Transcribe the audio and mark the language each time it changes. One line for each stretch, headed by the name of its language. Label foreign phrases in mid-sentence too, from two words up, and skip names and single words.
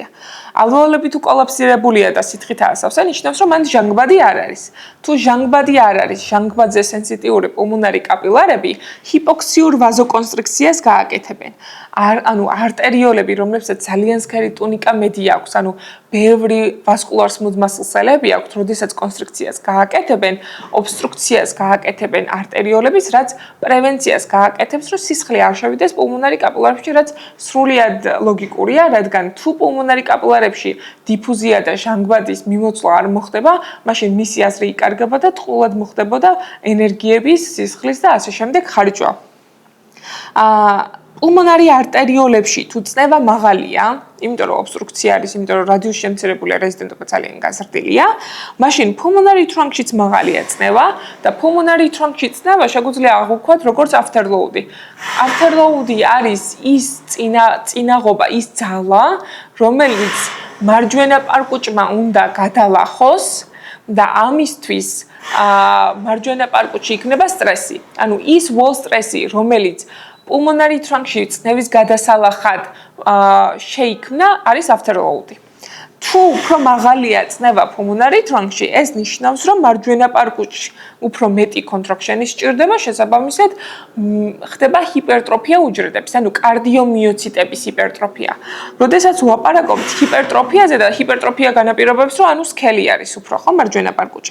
Georgian: ალვეოლები თუ კოლაფსირებულია და სითხითაა სავსე, ნიშნავს, რომ მან ჟანგბადი არ არის. თუ ჟანგბადი არ არის, ჟანგბადზე სენსიტიური პულმონარი კაპილარები ჰიპოქსიურ ვაზოკონსტრიქციას გააკეთებენ. ანუ არტერიოლები, რომლებსაც ძალიან სქელი ტუნიკა მედი აქვს, ანუ ბევრი ვასკულარ
English: smooth muscle-ები
Georgian: აქვთ, როდესაც კონსტრიქციას გააკეთებენ, ობსტრუქციას გააკეთებენ არტერიოლების, რაც პრევენციას გააკეთებს, რომ სისხლი არ შევიდეს პულმონარი კაპილარებში, რაც სრულიად ლოგიკურია, რადგან თუ პულმონარი კაპილარებში დიფუზია და ჟანგბადის მიმოცვლა არ მოხდება, მაშინ მისი აზრი იკარგება და ტყუილად მოხდებოდა ენერგიების, სისხლის და ასე შემდეგ ხარჯვა. პულმონარი არტერიოლებში თუ წნევა მაღალია, იმიტომ რომ ობსტრუქცია არის, იმიტომ რომ რადიუსი შემცირებული რეზიდენტობა ძალიან გაზრდილია, მაშინ
English: pulmonary trunk-შიც
Georgian: მაღალია წნევა და
English: pulmonary trunk-ში
Georgian: წნევა შეგვიძლია აღვქვათ როგორც afterload-ი. Afterload-ი არის ის წინაღობა, ის ძალა, რომელიც მარჯვენა პარკუჭმა უნდა გადალახოს და ამისთვის მარჯვენა პარკუჭში იქნება სტრესი. ანუ ის
English: wall stress-ი,
Georgian: რომელიც
English: pulmonary trunk-ში
Georgian: წნევის გადასალახად შეიქმნა, არის afterload-ი. თუ უფრო მაღალია წნევა
English: pulmonary trunk-ში,
Georgian: ეს ნიშნავს, რომ მარჯვენა პარკუჭში უფრო მეტი contraction-ი სჭირდება, შესაბამისად ხდება ჰიპერტროფია უჯრედების, ანუ კარდიომიოციტების ჰიპერტროფია. როდესაც ვაპარაკობთ ჰიპერტროფიაზე და ჰიპერტროფია განაპირობებს, რომ ანუ სქელი არის უფრო, ხო, მარჯვენა პარკუჭი.